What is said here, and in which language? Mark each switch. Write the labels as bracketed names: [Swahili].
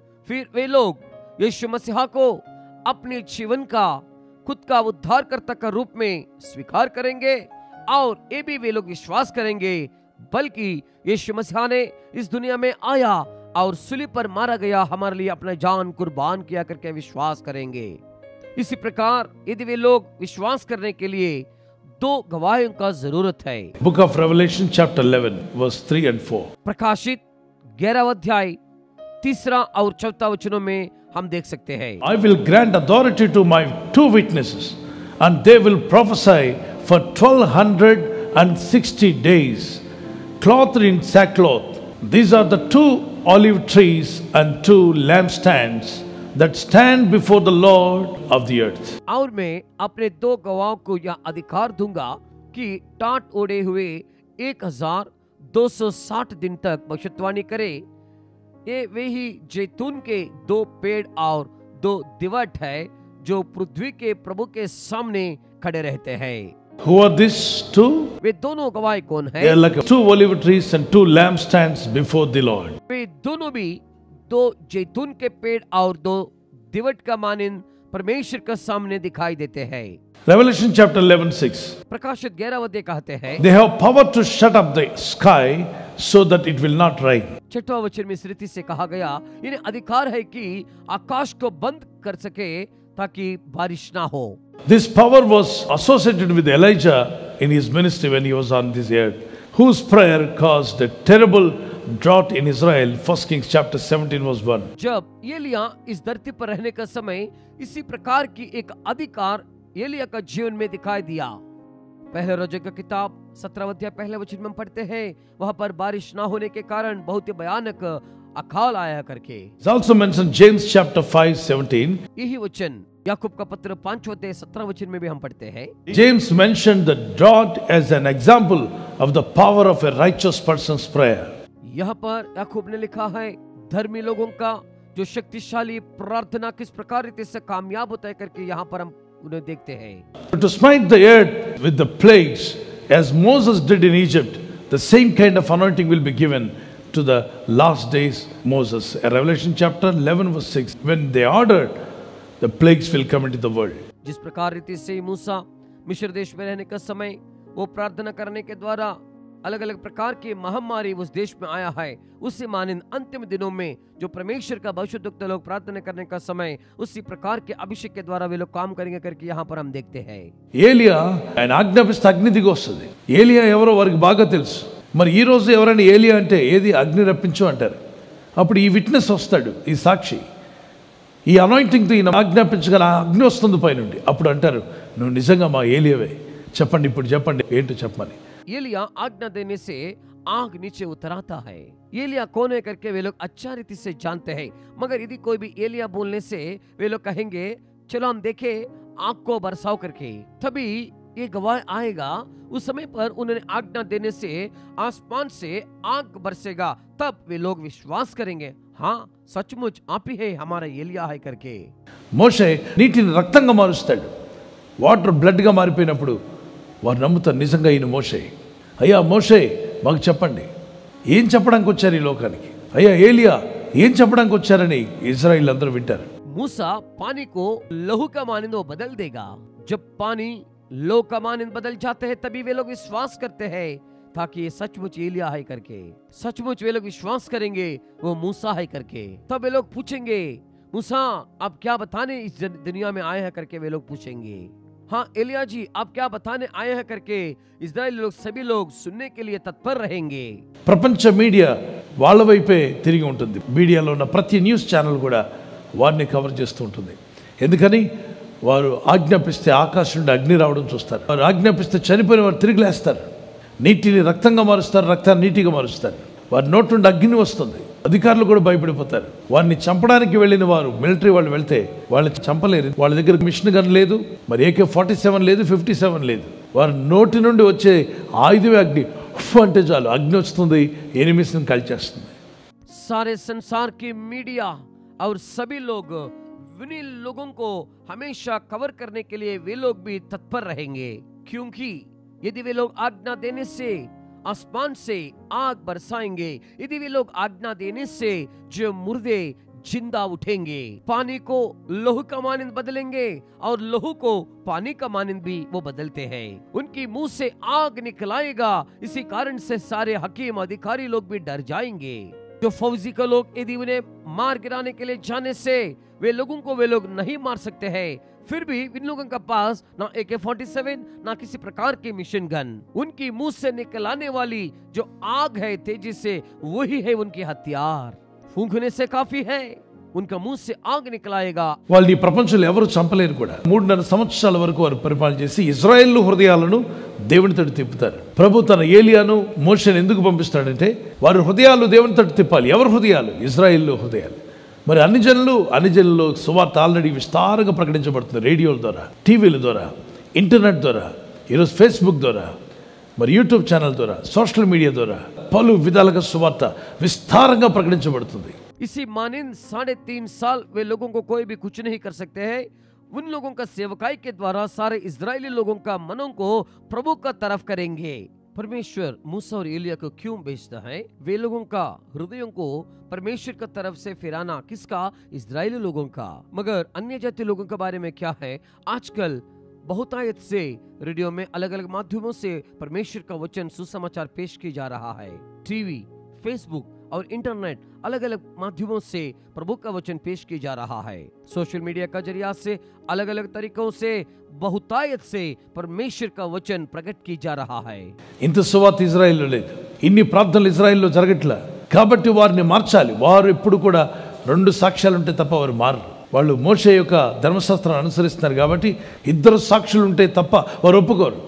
[Hindi] फिर वे लोग यीशु मसीहा को अपने जीवन का खुद का उद्धारकर्ता का रूप में स्वीकार करेंगे और ये भी वे लोग विश्वास करेंगे बल्कि यीशु मसीहा ने इस दुनिया में आया और सूली पर मारा गया, हमारे लिए अपना जान कुर्बान किया करके विश्वास करेंगे। इसी प्रकार यदि वे लोग विश्वास करने के लिए दो गवाहियों का जरूरत है। [English] book of Revelation chapter 11 verse 3 and 4, [Hindi] प्रकाशित 11 अध्याय 3 और 4 वचनों में हम देख सकते हैं। [English] I will grant authority to my two witnesses and they will prophesy for 1260 days, clothed in sackcloth. These are the two olive trees and two lampstands. that stand before the Lord of the earth. [Hindi] और मैं अपने 2 गवाहों को यह अधिकार दूंगा कि टाट ओढ़े हुए 1260 दिन तक भविष्यवाणी करे। ये वे ही जैतून के 2 पेड़ और 2 दिवट है जो पृथ्वी के प्रभु के सामने खड़े रहते हैं। [English] Who are these two? [Hindi] वे दोनों गवाह कौन [English] They are [Hindi] है? [English] like 2 olive trees and 2 lampstands before the Lord. [Hindi] वे दोनों भी 2 जैतून के पेड़ और 2 दिवट का मानिंद परमेश्वर के सामने दिखाई देते हैं। [English] Revelation chapter 11:6. [Hindi] प्रकाशित 11 अध्याय कहते हैं, [English] They have power to shut up the sky so that it will not rain. [Hindi] 6वां वचन में इस रीति से कहा गया, इन्हें अधिकार है कि आकाश को बंद कर सके ताकि बारिश ना हो। [English] This power was associated with Elijah in his ministry when he was on this earth, whose prayer caused a terrible drought in Israel. 1 Kings chapter 17 verse 1. [Hindi] जब एलिया इस धरती पर रहने का समय इसी प्रकार की एक अधिकार एलिया का जीवन में दिखाई दिया। पहले राजा का किताब 17 अध्याय पहले वचन में हम पढ़ते हैं, वहां पर बारिश ना होने के कारण बहुत ही भयानक अकाल आया करके। [English] It's also mentioned James chapter 5:17. [Hindi] यही वचन याकूब का पत्र 5 अध्याय 17 वचन में भी हम पढ़ते हैं। [English] James mentioned the drought as an example of the power of a righteous person's prayer. [Hindi] यहाँ पर याकूब ने लिखा है, धर्मी लोगों का जो शक्तिशाली प्रार्थना किस प्रकार रीति से कामयाब होता है करके यहाँ पर हम उन्हें देखते हैं। [English] To smite the earth with the plagues as Moses did in Egypt, the same kind of anointing will be given to the last days Moses. Revelation chapter 11 verse 6. When they ordered, the plagues will come into the world. [Hindi] जिस प्रकार रीति से मूसा मिस्र देश में रहने का समय वो प्रार्थना करने के द्वारा अलग अलग प्रकार की महामारी उस देश में आया है, उसी मानिंद अंतिम दिनों में जो परमेश्वर का भविष्यद्वक्ता लोग प्रार्थना करने का समय उसी प्रकार के अभिषेक के द्वारा वे लोग काम करेंगे करके यहाँ पर हम देखते हैं। [Telugu] ఏలియా ఆయన ఆజ్ఞాపిస్తే అగ్ని దిగి వస్తుంది. ఏలియా ఎవరో వారికి బాగా తెలుసు. మరి ఈ రోజు ఎవరైనా ఏలియా అంటే ఏది అగ్ని రప్పించు అంటారు. అప్పుడు ఈ విట్నెస్ వస్తాడు, ఈ సాక్షి, ఈ అనాయింటింగ్తో ఈయన ఆజ్ఞాపించగల అగ్ని వస్తుంది పైనుండి. అప్పుడు అంటారు, నువ్వు నిజంగా మా ఏలియావే, చెప్పండి ఇప్పుడు చెప్పండి ఏంటో చెప్పమని. [Hindi] एलिया आज्ञा देने से आग नीचे उतर आता है। एलिया कौन है करके वे लोग अच्छा रीति से जानते हैं, मगर यदि कोई भी एलिया बोलने से वे लोग कहेंगे चलो हम देखें आग को बरसाओ करके, तभी ये गवाह आएगा। उस समय पर उन्होंने आज्ञा देने से आसमान से आग बरसेगा, तब वे लोग विश्वास करेंगे, हाँ सचमुच आप ही है हमारा एलिया है करके। [Telugu] మోషే నీటిని రక్తంగా మారుస్తాడు. వాటర్ బ్లడ్గా మారిపోయినప్పుడు వారు నమ్ముతారు నిజంగా ఈయన మోషే. అయ్యా మోషే మాకు చెప్పండి, ఏం చెప్పడానికి వచ్చారు ఈ లోకానికి? అయ్యా ఏలియా ఏం చెప్పడానికి వచ్చారని ఇజ్రాయిల్ అందరూ వింటారు. [Hindi] मूसा पानी को लहू का मानिंद वो बदल देगा। जब पानी लहू का मानिंद बदल जाते हैं तभी वे लोग विश्वास करते हैं ताकि ये सचमुच एलिया है करके। सचमुच वे लोग विश्वास करेंगे वो मूसा है करके। तब वे लोग पूछेंगे, मूसा आप क्या बताने इस दुनिया में आए हैं करके वे लोग पूछेंगे। हाँ एलिया जी आप क्या बताने आए हैं करके इस्राएली लोग सभी लोग सुनने के लिए तत्पर रहेंगे। [Telugu] ప్రపంచ మీడియా వాళ్ళ వైపే తిరిగి ఉంటుంది. మీడియాలో ఉన్న ప్రతి న్యూస్ ఛానల్ కూడా వారిని కవర్ చేస్తూ ఉంటుంది. ఎందుకని వారు ఆజ్ఞాపిస్తే ఆకాశం నుండి అగ్ని రావడం చూస్తారు. వారు ఆజ్ఞాపిస్తే చనిపోయిన వారు తిరిగి లేస్తారు. నీటిని రక్తంగా మారుస్తారు, రక్తాన్ని నీటిగా మారుస్తారు. వారి నోటి నుండి అగ్ని వస్తుంది. అధికారులు కూడా భయపడిపోతారు. వారిని చంపడానికి వెళ్ళిన వారు మిలిటరీ వాళ్ళు వెళ్తే వాళ్ళని చంపలేరు. వాళ్ళ దగ్గర మిషన్ గన్ లేదు, మరి AK-47 లేదు, 57 లేదు. వారి నోటి నుండి వచ్చే ఆయుధమే అగ్ని. అంటే చాలు అగ్ని వస్తుంది, ఎనిమిస్ని కాల్చేస్తుంది. [Hindi] सारे संसार की मीडिया और सभी लोग विनील लोगों को हमेशा कवर करने के लिए वे लोग भी तत्पर रहेंगे, क्योंकि यदि वे लोग आज्ञा देने से आसमान से आग बरसाएंगे, यदि वे लोग आज्ञा देने से जो मुर्दे जिंदा उठेंगे, पानी को लहू का मानिंद बदलेंगे और लहू को पानी का मानिंद भी वो बदलते हैं। उनकी मुंह से आग निकलाएगा, इसी कारण से सारे हकीम अधिकारी लोग भी डर जाएंगे। जो फौजी का लोग यदि उन्हें मार गिराने के लिए जाने से वे लोगों को वे लोग नहीं मार सकते हैं, फिर भी इन लोगों के पास ना AK-47 ना किसी प्रकार की मिशन गन, उनकी मुंह से निकल आने वाली जो आग है तेजी से, वही है उनकी हथियार। फूंकने से काफी है, उनका मुंह से आग निकलाएगा। [Telugu] వాళ్ళని ప్రపంచంలో ఎవరు చంపలేరు కూడా. 3.5 సంవత్సరాల వరకు వారు పరిపాలన చేసి ఇజ్రాయెల్ హృదయాలను దేవుని తట్టు తిప్పుతారు. ప్రభు తన ఏలియాను మోషేను ఎందుకు పంపిస్తాడంటే వారి హృదయాలు దేవుని తట్టు తిప్పాలి. ఎవరి హృదయాలు? ఇజ్రాయెల్ హృదయాలు. మరి అన్ని జనులు సువార్త ఆల్రెడీ విస్తారంగా ప్రకటించబడుతుంది. రేడియోల ద్వారా, టీవీల ద్వారా, ఇంటర్నెట్ ద్వారా, ఈరోజు ఫేస్బుక్ ద్వారా, మరి యూట్యూబ్ ఛానల్ ద్వారా, సోషల్ మీడియా ద్వారా పలు విధాలుగా సువార్త విస్తారంగా ప్రకటించబడుతుంది. [Hindi] इसी मानिंद 3.5 साल वे लोगों को कोई भी कुछ नहीं कर सकते हैं. उन लोगों का सेवकाई के द्वारा सारे इजरायली लोगों का मनों को प्रभु का तरफ करेंगे. परमेश्वर मूसा और एलिया को क्यों भेजता है? वे लोगों का हृदयों को परमेश्वर की तरफ से फिराना. किसका? इजरायली लोगों का. मगर अन्य जाति लोगों के बारे में क्या है? आजकल बहुतायत से रेडियो में अलग अलग माध्यमों से परमेश्वर का वचन सुसमाचार पेश किया जा रहा है. टीवी, फेसबुक और इंटरनेट अलग अलग माध्यमों से प्रभु का वचन पेश किया जा रहा है. सोशल मीडिया का जरिया से अलग अलग तरीकों से बहुतायत से परमेश्वर का वचन प्रकट किया जा रहा है. [Telugu] ఇంత సువార్త ఇజ్రాయెల్లో లేదు, ఇన్ని ప్రార్థనలు ఇజ్రాయెల్లో జరగట్లా. కాబట్టి వారిని మార్చాలి. వారు ఎప్పుడు కూడా 2 సాక్ష్యాలు ఉంటే తప్ప వారు మారరు. వాళ్ళు మోషే యొక్క ధర్మశాస్త్రాన్ని అనుసరిస్తున్నారు కాబట్టి 2 సాక్షులు ఉంటే తప్ప వారు ఒప్పుకోరు.